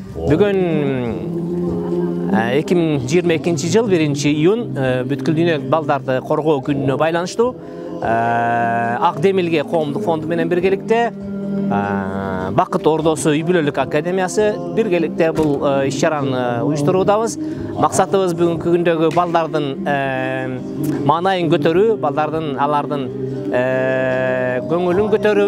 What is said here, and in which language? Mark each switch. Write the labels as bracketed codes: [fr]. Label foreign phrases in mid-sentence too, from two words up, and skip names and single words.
[kk] Бүгін 2022 жыл 1 июнь бүткіл дүниелік [ky] балдарды қорғау күніне байланыштуу Акдемилге коомдук фонду менен биргеликте Бакыт Ордосу үй-бүлөлүк академиясы биргеликте бул иш-чараны уюштуруудабыз. Максатыбыз бүгүнкү күндөгү балдардын маанайын көтөрүү, балдардын алардын көңүлүн көтөрүү.